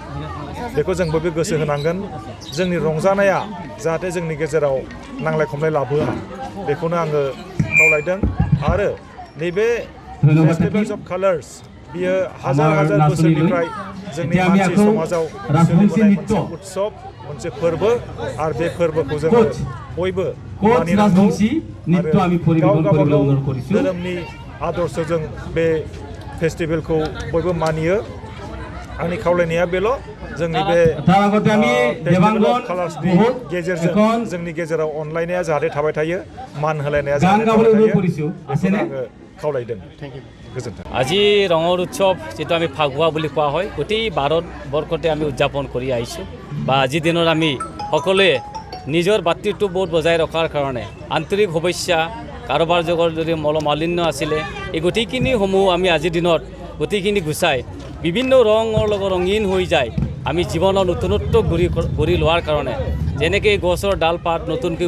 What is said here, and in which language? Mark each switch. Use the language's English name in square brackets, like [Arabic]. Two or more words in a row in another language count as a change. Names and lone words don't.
[Bodo] बेखौ जों बयबो गोसो होनांगोन जोंनि रंजानाया जाहाथे जोंनि गेजेराव नांलाय खमलाय लाबोआ बेखौनो आङो खावलायदों आरो नैबे [English] festivals of colours [Bodo] बियो हाजार हाजार बोसोरनिफ्राय जोंनि मानसि समाजाव सोलिबोनाय मोनसे उत्सव मोनसे फोरबो आरो बे फोरबोखौ जोङो बयबो मानिनांगौ आरो गाव गावबागाव धोरोमनि आदर्शजों बे फेस्टिभेलखौ बयबो मानियो आंनि खावलायनाया बेल' जोंनि बे [English] festival of colours [Bodo] गेजेरजों जोंनि गेजेराव अनलायनाया जाहाथे थाबाय थायो मान होलायनाया जाहाथे थाबाय थायो बेखौनो आङो खावलायदों गोजोन्थों [Assamese] আজি ৰঙৰ উৎসৱ যেটো আমি ফাগুৱা বুলি কোৱা হয় গোটেই ভাৰতবৰ্ষতে আমি উদযাপন কৰি আহিছোঁ বা আজিৰ দিনত আমি সকলোৱে নিজৰ ভাতৃত্ববোধ বজাই ৰখাৰ কাৰণে আন্তৰিক শুভেচ্ছা কাৰোবাৰ যুগৰ যদি মলমালিন্য আছিলে এই গোটেইখিনিসমূহ আমি আজিৰ দিনত গোটেইখিনি গুচাই বিভিন্ন ৰঙৰ লগত ৰঙীন হৈ যায় আমি জীৱনৰ নতুনত্ব গঢ়ি লোৱাৰ কাৰণে যেনেকৈ গছৰ ডাল পাত নতুনকৈ